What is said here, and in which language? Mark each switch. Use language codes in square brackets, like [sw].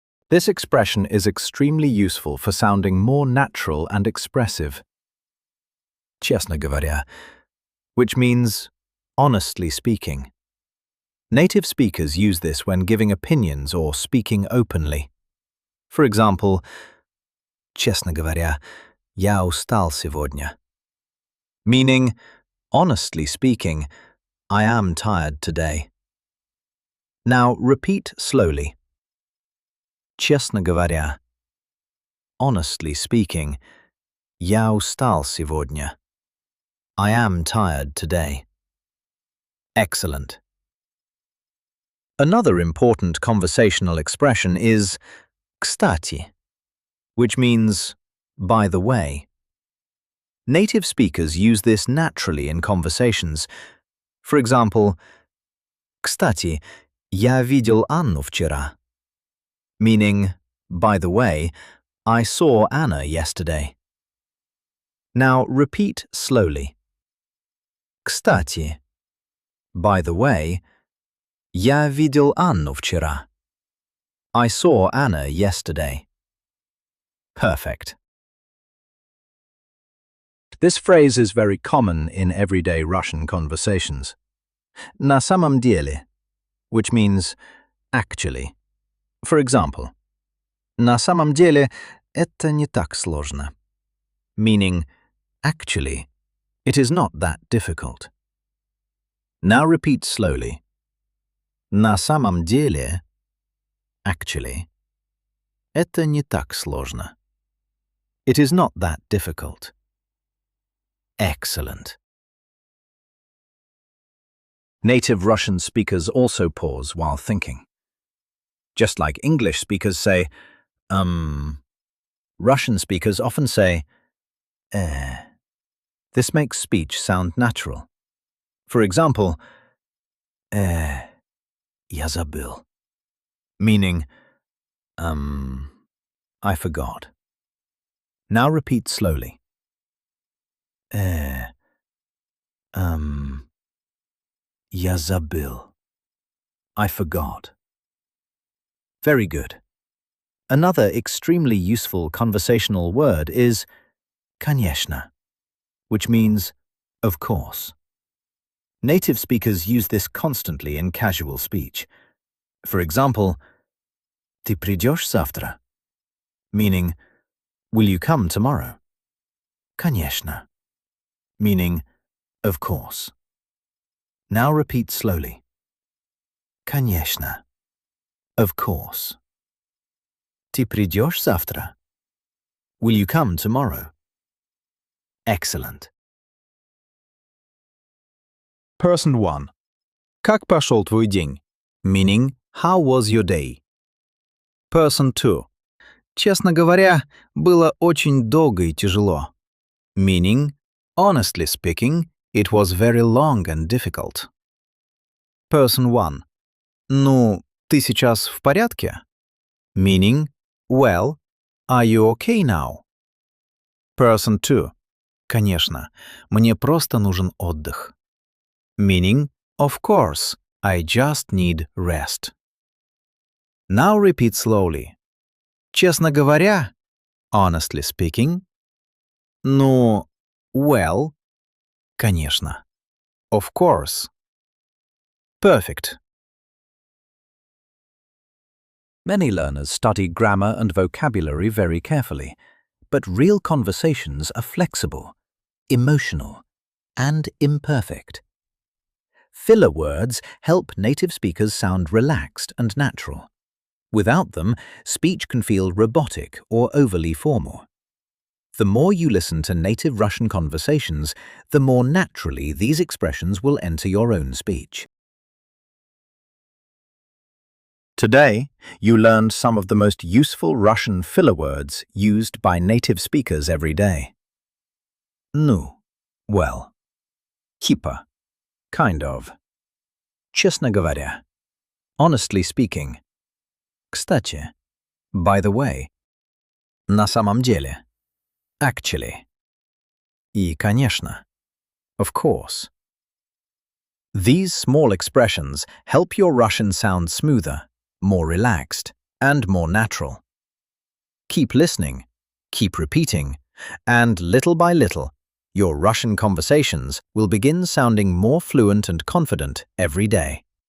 [en] This expression is extremely useful for sounding more natural and expressive. [ru] Честно говоря, [en] which means honestly speaking. Native speakers use this when giving opinions or speaking openly. For example, [ru] честно говоря, я устал сегодня. [en] Meaning, honestly speaking, I am tired today. Now repeat slowly. [ru] Честно говоря. [en] Honestly speaking, [ru] я устал сегодня. [en] I am tired today. Excellent. Another important conversational expression is [ru] кстати, [en] which means by the way. Native speakers use this naturally in conversations. For example, [ru] кстати, я видел Анну вчера. [en] Meaning, by the way, I saw Anna yesterday. Now repeat slowly. [ru] Кстати, [en] by the way, [ru] я видел Анну вчера. [en] I saw Anna yesterday. Perfect. This phrase is very common in everyday Russian conversations. [ru] На самом деле, [en] which means actually. For example, [ru] на самом деле это не так сложно. [en] Meaning, actually, it is not that difficult. Now repeat slowly. [ru] На самом деле, [en] actually, [ru] это не так сложно. [en] It is not that difficult. Excellent. Native Russian speakers also pause while thinking. Just like English speakers say, Russian speakers often say, eh. This makes speech sound natural. For example, [ru] я забыл, [en] meaning, I forgot. Now repeat slowly. [ru] Я забыл. [en] I forgot. Very good. Another extremely useful conversational word is [ru] конечно, [en] which means of course. Native speakers use this constantly in casual speech. For example, [ru] ты придешь завтра? [en] Meaning, will you come tomorrow? [ru] Конечно. [en] meaning of course. Now repeat slowly. [ru] Конечно. [en] Of course. [ru] Ты придешь завтра? [en] Will you come tomorrow? Excellent. Person 1. [ru] Как пошел твой день? [en] Meaning, how was your day? Person 2. [ru] Честно говоря, было очень долго и тяжело. [en] Meaning, honestly speaking, it was very long and difficult. Person 1. [ru] Ну, ты сейчас в порядке? [en] Meaning, well, are you okay now? Person 2. [ru] Конечно, мне просто нужен отдых. [en] Meaning, of course, I just need rest. Now repeat slowly. [ru] Честно говоря, [en] honestly speaking. [ru] Ну, [en] well, [ru] конечно. [en] Of course. Perfect. Many learners study grammar and vocabulary very carefully, but real conversations are flexible, emotional, and imperfect. Filler words help native speakers sound relaxed and natural. Without them, speech can feel robotic or overly formal. The more you listen to native Russian conversations, the more naturally these expressions will enter your own speech. Today, you learned some of the most useful Russian filler words used by native speakers every day. [ru] Ну, [en] well. [ru] Типа, [en] kind of. [ru] Честно говоря, [en] honestly speaking. [ru] Кстати, [en] by the way. [ru] На самом деле, [en] actually. [ru] И, конечно, [en] of course. These small expressions help your Russian sound smoother, more relaxed, and more natural. Keep listening, keep repeating, and little by little, your Russian conversations will begin sounding more fluent and confident every day.